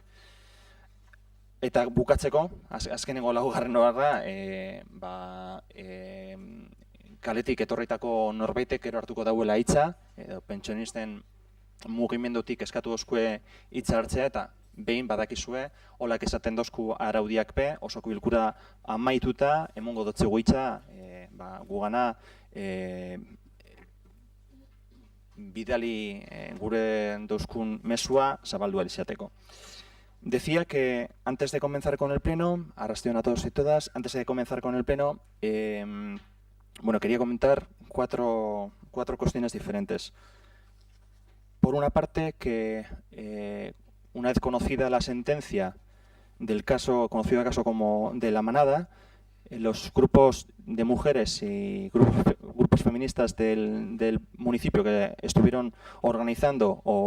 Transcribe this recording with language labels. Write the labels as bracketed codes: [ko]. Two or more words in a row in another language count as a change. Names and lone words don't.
[eu] Eta bukatzeko, azkenengo laugarren oharra, kaletik etorritako norbaitek ero hartuko dauela hitza, edo pentsionisten mugimendutik eskatu dozkue hitza hartzea, eta behin badakizue, holak esaten dozku araudiak pe, osoko bilkura amaituta, emongo dotzegu hitza, gugana bidali gure dozkun mesua zabaldu alizateko. [es] Decía que antes de comenzar con el pleno, arrastion a todos y todas, antes de comenzar con el pleno, bueno, quería comentar cuatro cuestiones diferentes. Por una parte, que una vez conocida la sentencia del caso, conocido el caso como de La Manada, los grupos de mujeres y grupos feministas del municipio que estuvieron organizando